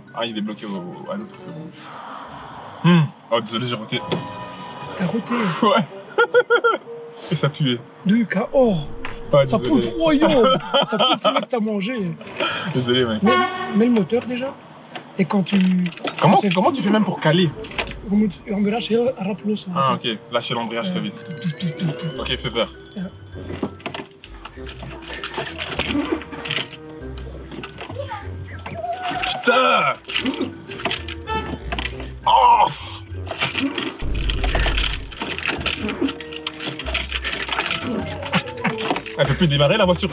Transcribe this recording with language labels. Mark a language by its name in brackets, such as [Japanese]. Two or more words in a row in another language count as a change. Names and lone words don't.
[French] Ah, il est bloqué à l'autre feu rouge. Oh, désolé, j'ai roté. T'as roté. Ouais. Et ça puait. Oh, Pas ça désolé. pue. Oh yo, ça pue le poulet que t'as mangé. Désolé, mec. Mets le moteur déjà. Et quand tu. Comment tu fais même pour caler? [Dutch] Je moet je embrage heel rap los. [French] Ah, ok. Lâchez l'embrayage très vite. Ok, feu vert. Ja. Putain! Oh! Elle peut plus démarrer la voiture.